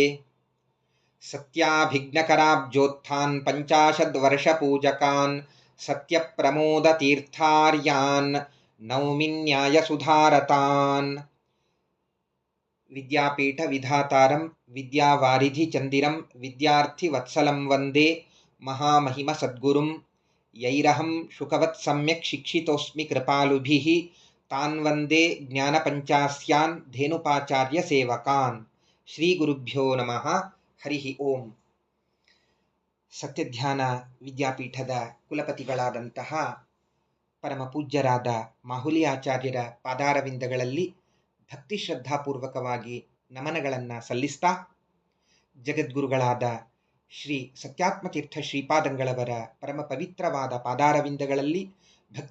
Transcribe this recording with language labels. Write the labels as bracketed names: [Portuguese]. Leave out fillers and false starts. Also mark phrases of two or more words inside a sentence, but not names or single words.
[Sanskrit] ಸತ್ಯಾಭಿಘ್ನಕರಾಬ್ಜೋತ್ಥಾನ್ ಪಂಚಾಶದ್ವರ್ಷಪೂಜಕಾನ್ ಸತ್ಯಪ್ರಮೋದತೀರ್ಥಾರ್ಯಾನ್ ನೌಮಿ ನ್ಯಾಯಸುಧಾರತಾನ್. ವಿದ್ಯಾಪೀಠ ವಿಧಾತಾರಂ ವಿದ್ಯಾವಾರಿಧಿ ಚಂದಿರಂ ವಿದ್ಯಾರ್ಥಿವತ್ಸಲಂ ವಂದೇ ಮಹಾಮಹಿಮ ಸದ್ಗುರುಂ. ಯೈರಹಂ ಶುಕವತ್ ಸಮ್ಯಕ್ ಶಿಕ್ಷಿತೋಸ್ಮಿ ಕೃಪಾಲುಭಿಃ ತಾನ್ ವಂದೇ ಜ್ಞಾನಪಂಚಾಸ್ಯಾನ್ ಧೇನುಪಾಚಾರ್ಯ ಸೇವಕಾನ್. ಶ್ರೀ ಗುರುಭ್ಯೋ ನಮಃ. ಹರಿ ಓಂ. [Kannada] ಸತ್ಯಧ್ಯಾನ ವಿದ್ಯಾಪೀಠದ ಕುಲಪತಿಗಳಾದಂತಹ ಪರಮ ಪೂಜ್ಯರಾದ ಮಾಹುಲಿ ಆಚಾರ್ಯರ ಪಾದಾರವಿಂದಗಳಲ್ಲಿ ಭಕ್ತಿ ಶ್ರದ್ಧಾಪೂರ್ವಕವಾಗಿ ನಮನಗಳನ್ನು ಸಲ್ಲಿಸ್ತಾ, ಜಗದ್ಗುರುಗಳಾದ ಶ್ರೀ ಸತ್ಯಾತ್ಮತೀರ್ಥ ಶ್ರೀಪಾದಂಗಳವರ ಪರಮ ಪವಿತ್ರವಾದ ಪಾದಾರವಿಂದಗಳಲ್ಲಿ ಭಕ್ತಿ